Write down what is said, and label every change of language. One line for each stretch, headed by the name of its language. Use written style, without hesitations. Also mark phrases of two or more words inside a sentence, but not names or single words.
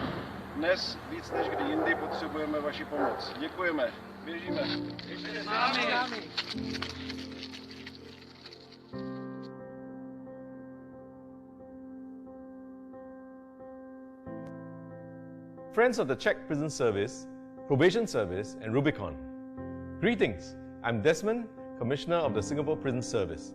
Czech: Dnes víc než kdy jindy potřebujeme vaši pomoc. Děkujeme. Běžíme. Běžíme s námi.
English: Friends of the Czech Prison Service, Probation Service and Rubicon. Greetings, I'm Desmond, Commissioner of the Singapore Prison Service.